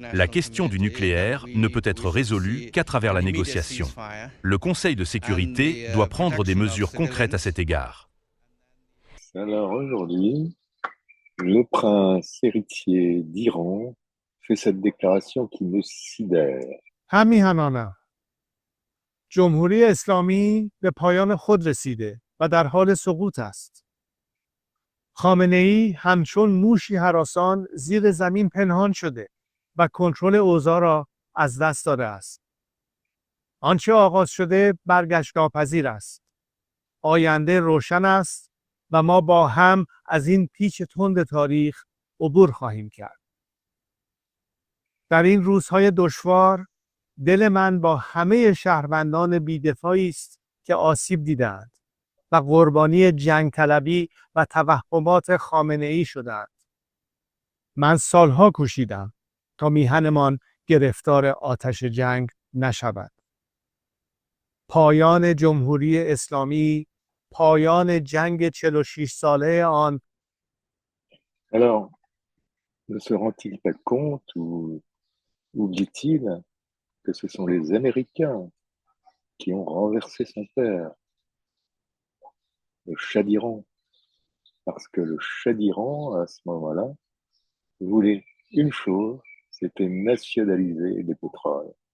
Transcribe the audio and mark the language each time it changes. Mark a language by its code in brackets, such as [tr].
[fr] La question du nucléaire ne peut être résolue qu'à travers la négociation. Le Conseil de sécurité doit prendre des mesures concrètes à cet égard. Alors aujourd'hui, le prince héritier d'Iran fait cette déclaration qui me sidère. [fa] همیهنانم جمهوری اسلامی به پایان خود رسیده و در حال سقوط است. خامنه‌ای همچون موشی هراسان زیر زمین پنهان شده و کنترل اوضاع را از دست داده است. آنچه آغاز شده برگشت ناپذیر است. آینده روشن است و ما با هم از این پیچ تند تاریخ عبور خواهیم کرد. در این روزهای دشوار دل من با همه شهروندان بی‌دفاعی است که آسیب دیدند و قربانی جنگ طلبی و توهمات خامنه‌ای شدند. من سالها کوشیدم تا میهنمان گرفتار آتش جنگ نشود. پایان جمهوری اسلامی، پایان جنگ 46 ساله آن. [fr] Alors, ne se rend-il pas compte ou oublie-t-il que ce sont les Américains qui ont renversé son père, le Shah d'Iran. Parce que le Shah d'Iran, à ce moment-là, voulait une chose, c'était nationaliser les pétroles.